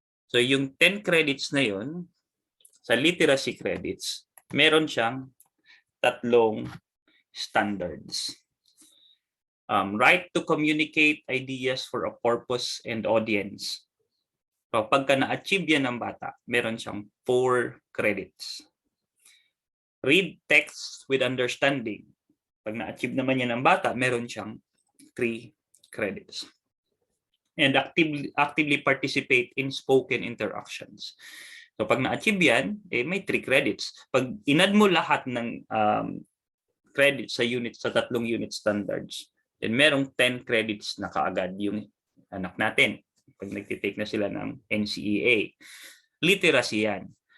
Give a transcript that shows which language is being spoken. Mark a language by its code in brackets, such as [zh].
[tl] So yung 10 credits na yon sa literacy credits, meron siyang 3 standards. [en] Right to communicate ideas for a purpose and audience. [tl] So pagka na-achieve yan ng bata, meron siyang 4 credits. [en] Read text with understanding. [tl] Pag na-achieve naman yan ng bata, meron siyang 3 credits. [en] And actively participate in spoken interactions. [tl] So pag na-achieve yan, may 3 credits. Pag inad mo lahat ng credits sa 3 unit standards, then merong 10 credits na kaagad yung anak natin pag nagtitake na sila ng NCEA. Literacy yan.